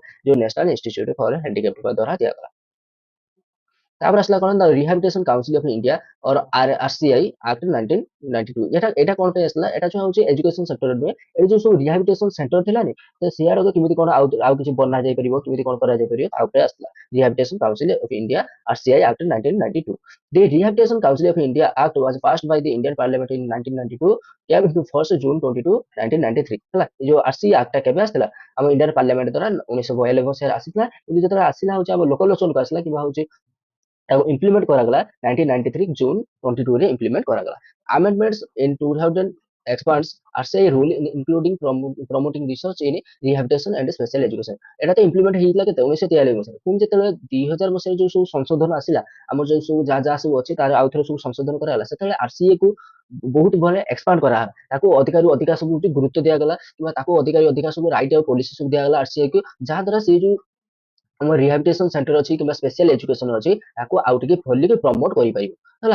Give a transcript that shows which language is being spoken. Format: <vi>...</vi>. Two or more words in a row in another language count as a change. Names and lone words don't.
<or>ଯୋଉ ନ୍ୟାସନାଲ ଇନଷ୍ଟିଚ୍ୟୁଟ ଫର ହ୍ୟାଣ୍ଡିକ୍ୟାପ୍ଟ ଦ୍ୱାରା ଦିଆଗଲା। ତାପରେ ଆସିଲା କଣ ନା ରିହାବିଲିଟେସନ କାଉନସିଲ ଅଫ ଇଣ୍ଡିଆ ଅର ଆରସିଆଇ ଆକ୍ଟ 1992। ଏଟା କଣ ପାଇଁ ଆସିଲା? ଏଟା ଯୋଉ ହଉଛି</or> <en>education sector</en> <or>ନୁହେଁ, ଏ ଯୋଉ ସବୁ</or> <en>rehabilitation center</en> <or>ଥିଲାନି, ତ ସିଆଡକୁ କେମିତି କଣ ଆଉ କିଛି ବନା ଯାଇ ପାରିବ, କେମିତି କଣ କରାଯାଇ ପାରିବ, ତା ଉପରେ ଆସିଲା ରିହାବିଲିଟେସନ କାଉନସିଲ ଅଫ ଇଣ୍ଡିଆ ଆରସିଆଇ ଆକ୍ଟ 1992।</or> <en>The Rehabilitation Council of India Act was passed by the Indian Parliament in 1992, came into force June 22, 1993 ହେଲା।</en> <or>ଏ ଯୋଉ ଆରସିଆଇ ଆକ୍ଟ ଟା କେବେ ଆସିଥିଲା? ଆମ ଇଣ୍ଡିଆନ ପାର୍ଲାମେଣ୍ଟ ଦ୍ୱାରା 1992 ମସିହାରେ ଆସିଥିଲା, କିନ୍ତୁ ଯେତେବେଳେ ଆସିଲା ହଉଛି ଆମ ଲୋକଲୋଚନକୁ ଆସିଲା କିମ୍ବା ହଉଛି ତାକୁ ଇମ୍ପ୍ଲିମେଣ୍ଟ କରାଗଲା 1993 ଜୁନ୍ 22 ରେ ଇମ୍ପ୍ଲିମେଣ୍ଟ କରାଗଲା।</or> <en>Amendments in 2000 expands RCI rule including promoting research in rehabilitation and special education।</en> <or>ଏଟା ତ ଇମ୍ପ୍ଲିମେଣ୍ଟ ହେଇଥିଲା କେତେ 1943 ମସିହାରେ, ପୁଣି ଯେତେବେଳେ 2000 ମସିହାରେ ଯୋଉ ସବୁ ସଂଶୋଧନ ଆସିଲା, ଆମର ଯୋଉ ସବୁ ଯାହା ସବୁ ଅଛି ତାର ଆଉ ଥରେ ସବୁ ସଂଶୋଧନ କରାଗଲା, ସେତେବେଳେ ଆରସିଏ କୁ ବହୁତ ଭଲ ଏକ୍ସପାଣ୍ଡ କରାଗଲା, ତାକୁ ଅଧିକାରୁ ଅଧିକା ସବୁ ଗୁରୁତ୍ୱ ଦିଆଗଲା କିମ୍ବା ତାକୁ ଅଧିକାରୁ ଅଧିକା ସବୁ ରାଇଟ୍ ଆଉ ପଲିସି ସବୁ ଦିଆଗଲା ଆରସିଆଇ କୁ, ଯାହା ଦ୍ୱାରା ସେ ଯୋଉ ଆମ</or> <en>rehabilitation center</en> <or>ଅଛି କିମ୍ବା</or> <en>special education</en> <or>ଅଛି ତାକୁ ଆଉ ଟିକେ ଭଲିକି ପ୍ରମୋଟ କରିପାରିବ ହେଲା।</or>